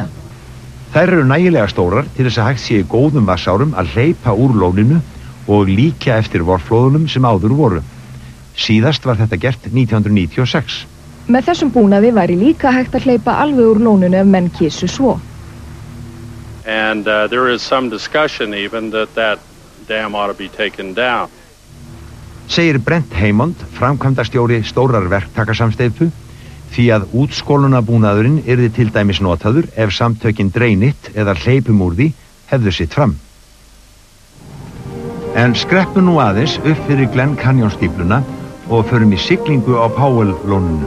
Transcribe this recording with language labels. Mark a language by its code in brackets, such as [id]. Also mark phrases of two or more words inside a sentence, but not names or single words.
[is] Þær eru nægilega stórar til þess að hægt sé í góðum vatnsárum að hleypa úr lóninu og líkja eftir vorflóðunum sem áður voru. Síðast var þetta gert 1996. Með þessum búnaði væri líka hægt að hleypa alveg úr lóninu ef menn kysu svo. [en] And there is some discussion even that dam ought to be taken down. [is] Segir Brent Haymond, framkvæmdastjóri stórrar verktakasamsteypu, því að útskólunabúnaðurinn yrði til dæmis notaður ef samtökin Drainit eða hleypum úr því hefðu sitt fram. En skreppum nú aðeins upp fyrir Glen Canyon stífluna og förum í siglingu á Powell-lóninu.